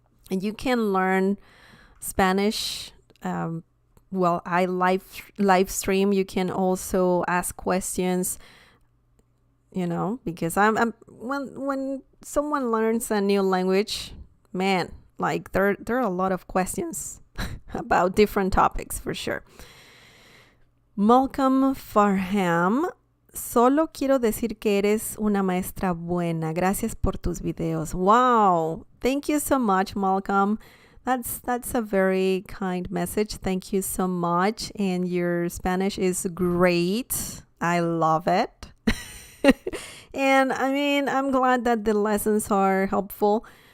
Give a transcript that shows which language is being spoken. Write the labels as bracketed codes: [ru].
[en] And you can learn Spanish while I live stream. You can also ask questions, because when someone learns a new language, man, like there are a lot of questions about different topics for sure. [es] Malcolm Farham, solo quiero decir que eres una maestra buena. Gracias por tus videos. Wow. [en] Thank you so much, Malcolm. That's a very kind message. Thank you so much. And your Spanish is great. I love it. And I mean, I'm glad that the lessons are helpful.